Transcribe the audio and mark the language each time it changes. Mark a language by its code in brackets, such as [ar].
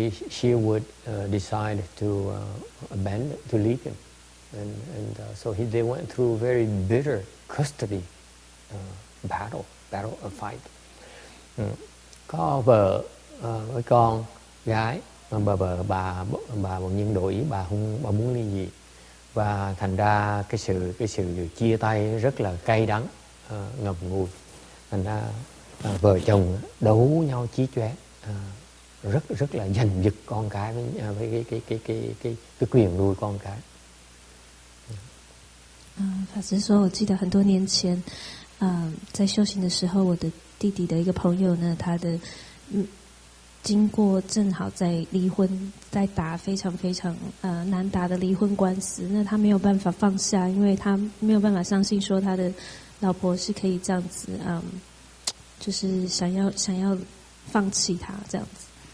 [en] she would decide to abandon, to leave him, and so they went through a very bitter custody battle, a fight. [vi] Có vợ với con gái, mà bà bỗng nhiên đổi ý, bà muốn ly dị, và thành ra cái sự chia tay rất là cay đắng, ngậm ngùi. Thành ra vợ chồng đấu nhau chí chóe, rất là giành giật con cái với cái quyền nuôi con cái. [zh] 法师说，我记得很多年前，在修行的时候，我的弟弟的一个朋友呢，他的经过正好在离婚，在打非常非常难打的离婚官司，那他没有办法放下，因为他没有办法相信说他的老婆是可以这样子，就是想要放弃他这样子。